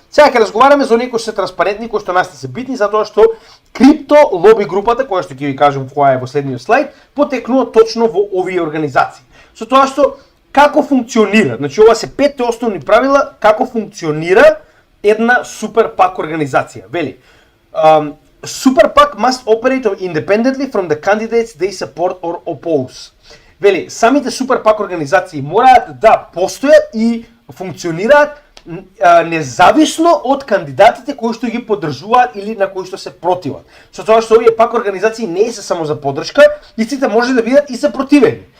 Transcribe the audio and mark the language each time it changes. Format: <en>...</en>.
<mk>Сега ќе разговараме за оние кои се транспарентни, кои што нас се битни, затоа што крипто лоби групата, која што ќе ви кажам која е во следниот слайд, потекнува точно во овие организации. Со тоа што како функционира, значи ова се 5 основни правила како функционира една супер пак организација. Вели,</mk> <en>Super PAC must operate independently from the candidates they support or oppose.</en> <mk>Вели, самите супер пак организации мораат да постојат и функционираат независно од кандидатите кои што ги поддржуваат или на кои што се противат. Со тоа што овие пак организации не се само за поддршка, истите може да бидат и за противени.</mk>